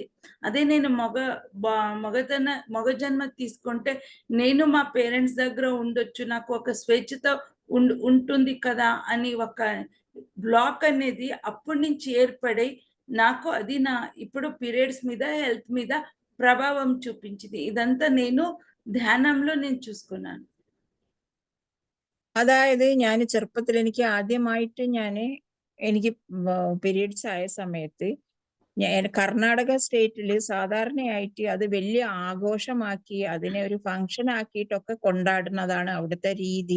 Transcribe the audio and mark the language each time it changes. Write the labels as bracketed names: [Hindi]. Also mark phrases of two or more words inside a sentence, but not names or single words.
[Telugu] అదే నేను మగ జన్మ తీసుకుంటే నేను మా పేరెంట్స్ దగ్గర ఉండొచ్చు, నాకు ఒక స్వేచ్ఛతో ఉంటుంది కదా అని ఒక బ్లాక్ అనేది అప్పటి నుంచి ఏర్పడి నాకు అది నా ఇప్పుడు పీరియడ్స్ మీద హెల్త్ మీద ప్రభావం చూపించింది. ఇదంతా నేను ധ്യാനంలో నేను చూసుకున్నాను. [Malayalam] അതായത് ഞാൻ ചെറുപ്പത്തിൽ എനിക്ക് ആദ്യമായിട്ട് എനിക്ക് പീരീഡ്സ് ആയ സമയത്ത് കർണാടക സ്റ്റേറ്റിൽ സാധാരണയായിട്ട് അത് വലിയ ആഘോഷമാക്കി അതിനെ ഒരു ഫംഗ്ഷൻ ആക്കിയിട്ടൊക്കെ കൊണ്ടാടുന്നതാണ് അവിടുത്തെ രീതി.